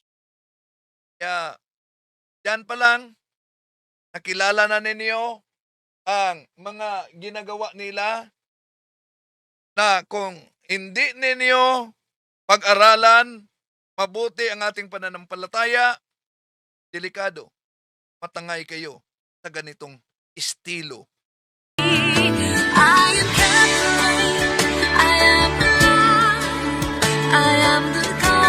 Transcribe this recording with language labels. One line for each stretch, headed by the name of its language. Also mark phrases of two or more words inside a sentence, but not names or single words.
Filipino: Kaya, yan pa lang, nakilala na ninyo ang mga ginagawa nila na kung hindi ninyo pag-aralan mabuti ang ating pananampalataya, delikado, matangay kayo sa ganitong estilo.
English: I am Catholic, I am alive, I am the